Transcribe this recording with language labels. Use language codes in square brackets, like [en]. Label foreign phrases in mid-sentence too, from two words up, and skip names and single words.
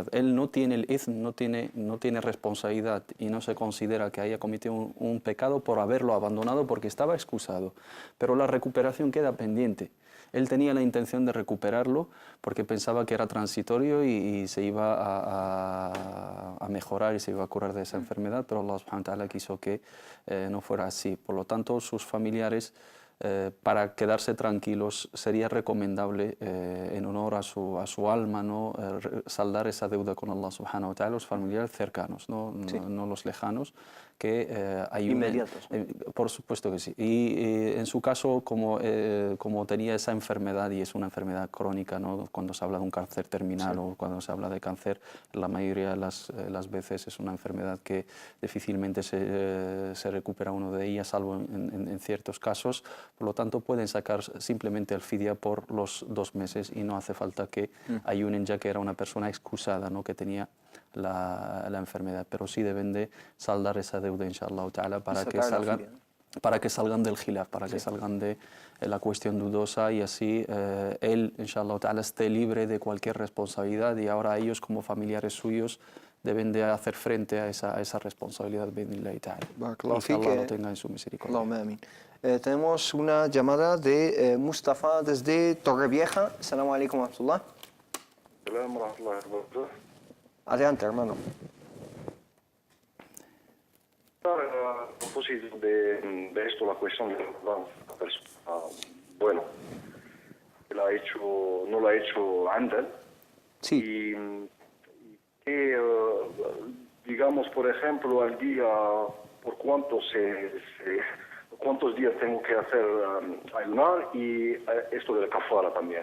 [es] Él no tiene el izm, no tiene responsabilidad y no se considera que haya cometido un pecado por haberlo abandonado porque estaba excusado, pero la recuperación queda pendiente. Él tenía la intención de recuperarlo porque pensaba que era transitorio y se iba a mejorar y se iba a curar de esa enfermedad, pero [ar] الله سبحانه وتعالى [es] quiso que no fuera así. Por lo tanto, sus familiares para quedarse tranquilos sería recomendable, en honor a su alma, ¿no? Saldar esa deuda con [ar] الله سبحانه وتعالى, [es] los familiares cercanos, no los lejanos, que inmediatos. Por supuesto que sí. Y en su caso, como tenía esa enfermedad, y es una enfermedad crónica, ¿no? Cuando se habla de un cáncer terminal o cuando se habla de cáncer, la mayoría de las veces es una enfermedad que difícilmente se recupera uno de ellas, salvo en ciertos casos. Por lo tanto, pueden sacar simplemente el fidya por los 2 meses y no hace falta que ayunen, ya que era una persona excusada, ¿no? Que tenía la enfermedad. Pero sí deben de saldar esa deuda, [ar] إن شاء الله تعالى, [es] para que salgan del khilaf, para que salgan de la cuestión dudosa, y así él, [ar] إن شاء الله تعالى, [es] esté libre de cualquier responsabilidad, y ahora ellos, como familiares suyos, deben de hacer frente a esa responsabilidad, [ar] بإذن الله تعالى. [es] Y que Allah lo tenga en su misericordia. Tenemos una llamada de Mustafa desde Torrevieja. [ar] السلام عليكم ورحمة الله. السلام عليكم ورحمة الله. [es] Adelante, hermano. A propósito de esto, la cuestión de la persona, bueno, no lo ha hecho antes. Sí. Y que, digamos, por ejemplo, al día, por cuántos días tengo que hacer ayunar, y esto de la kafara también.